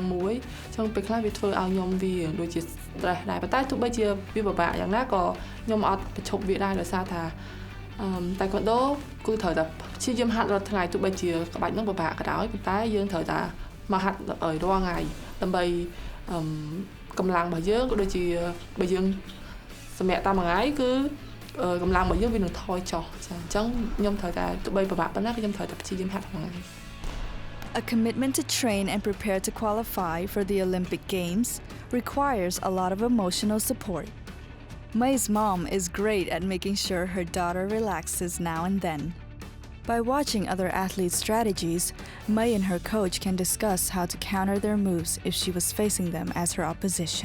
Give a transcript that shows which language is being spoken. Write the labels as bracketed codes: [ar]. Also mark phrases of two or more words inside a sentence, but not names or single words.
[km] មួយអញ្ចឹងពេលខ្លះវាធ្វើឲ្យខ្ញុំវាដូចជា stress ដែរប៉ុន្តែទោះបីជាវាពិបាកយ៉ាងណាក៏ខ្ញុំអត់ប្រឈប់វាដែរដោយសារថាតែក៏ដូគឺត្រូវតែព្យាយាមហាត់រាល់ថ្ងៃទោះបីជាក្បាច់ហ្នឹងពិបាកក៏ដោយប៉ុន្តែយើងត្រូវតែមកហាត់ឲ្យរាល់ថ្ងៃដើម្បីកម្លាំងរបស់យើងក៏ដូចជាបើយើងសម្រាប់តាមមួយថ្ងៃគឺកម្លាំងរបស់យើងវានឹងថយចុះចាអញ្ចឹងខ្ញុំត្រូវតែទោះបីពិបាកប៉ុណ្ណាក៏ខ្ញុំត្រូវតែព្យាយាមហាត់ថ្ងៃ [en] A commitment to train and prepare to qualify for the Olympic Games requires a lot of emotional support. Mei's mom is great at making sure her daughter relaxes now and then. By watching other athletes' strategies, Mei and her coach can discuss how to counter their moves if she was facing them as her opposition.